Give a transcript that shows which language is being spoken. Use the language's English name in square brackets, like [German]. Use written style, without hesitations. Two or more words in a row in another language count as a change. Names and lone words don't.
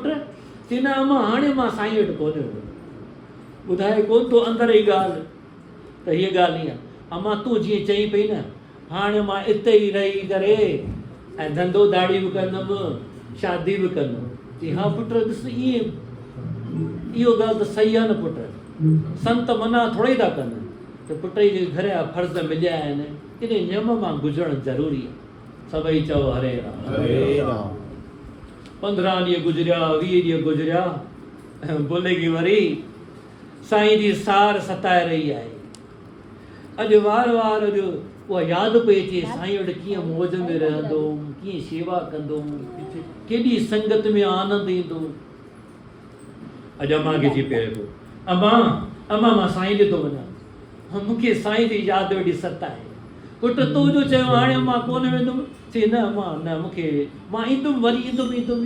[Sindhi] चई न अम्मा हाणे मां साईं वटि कोन वेंदुमि। ॿुधाए कोन थो अंदर जी ॻाल्हि त हीअ ॻाल्हि ईअं अम्मा तूं जीअं चई पई न हाणे मां हिते ई रही करे ऐं धंधो दाड़ी बि कंदुमि शादी बि कंदुमि चई हा पुट ॾिस ईअं इहो ॻाल्हि त सही आहे न पुट संत मना थोरी था कनि त पुट जी घर जा फर्ज़ मिलिया आहिनि इन नियम मां गुज़रणु ज़रूरी आहे सभई चओ हरे राम हरे राम 15 ॾींहं गुज़रिया 20 ॾींहं गुज़रिया भुलिजी वरी साईं जी सार सताए रही आहे अॼु वार वार अॼु उहा यादि पई अचे साईं वटि कीअं मौज में रहंदुमि कीअं शेवा कंदुमि केॾी संगत में आनंद ईंदो अॼु अम्मा खे थी पियो पियो अम्मा मां साईं ॾे थो वञा मूंखे साईं जी यादि वेठी सताए पुट तूं जो चयो हाणे मां कोन वेंदुमि चई न अम्मा न मूंखे मां ईंदुमि वरी ईंदुमि